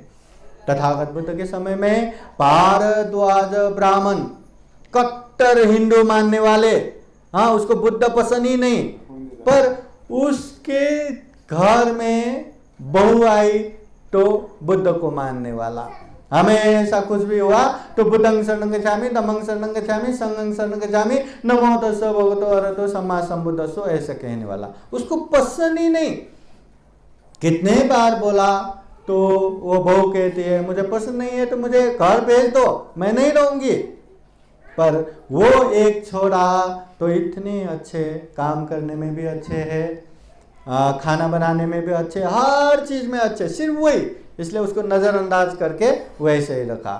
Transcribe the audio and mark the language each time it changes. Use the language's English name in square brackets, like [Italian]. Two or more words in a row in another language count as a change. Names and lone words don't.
[Hindi] तथागत बुद्ध के समय में भारद्वाज ब्राह्मण कट्टर हिंदू मानने वाले, उसको बुद्ध पसंद ही नहीं, पर उसके घर में बहू आई तो बुद्ध को मानने वाला। हमेशा कुछ भी हुआ तो [Pali] बुद्धं शरणं गच्छामि, धम्मं शरणं गच्छामि, संघं शरणं गच्छामि, नमो तस्सै भगवतो अरहतो सम्मा सम्बुद्धस्सो, [Hindi] ऐसा कहने वाला। उसको पसंद ही नहीं। कितने बार बोला तो वो बहू कहती है मुझे पसंद नहीं है तो मुझे घर भेज दो, मैं नहीं रहूंगी। पर वो एक छोड़ा तो इतने अच्छे, काम करने में भी अच्छे है, खाना बनाने में भी अच्छे, हर चीज में अच्छे, सिर्फ वही, इसलिए उसको नजरअंदाज करके वैसे ही रखा।